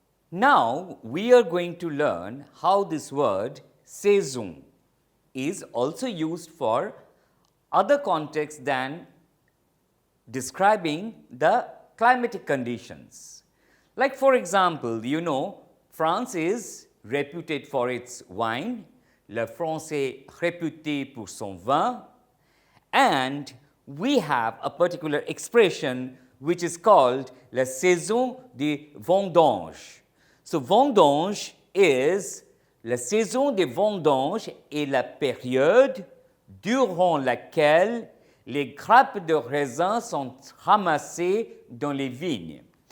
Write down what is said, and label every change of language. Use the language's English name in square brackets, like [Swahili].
[English] Now, we are going to learn how this word saison is also used for other contexts than describing the climatic conditions. Like for example, you know, France is reputed for its wine. [French] La France est réputée pour son vin. [English] And we have a particular expression which is called [French] la saison des vendanges. [English] So, [French] vendange is la saison des vendanges est la période durant laquelle les grappes de raisin sont ramassées dans les vignes.